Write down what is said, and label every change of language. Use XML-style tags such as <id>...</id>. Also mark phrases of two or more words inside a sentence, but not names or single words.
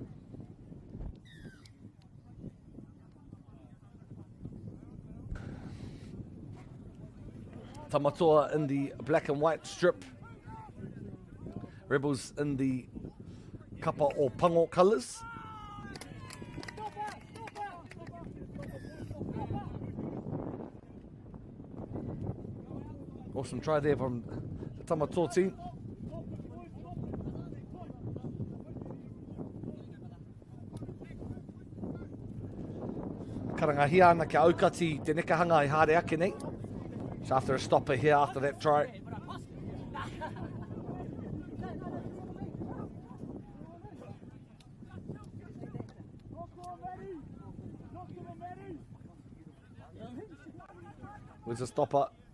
<en>Tamatoa in the black and white strip. Rebels in the kapa or pango colours. Awesome try there from the Tamatoa team.</en> <mi>Karangahia ana kia aukati te nekahanga I haere ake nei.</mi> <en>So after a stopper here after that try. Where's the stopper?</en>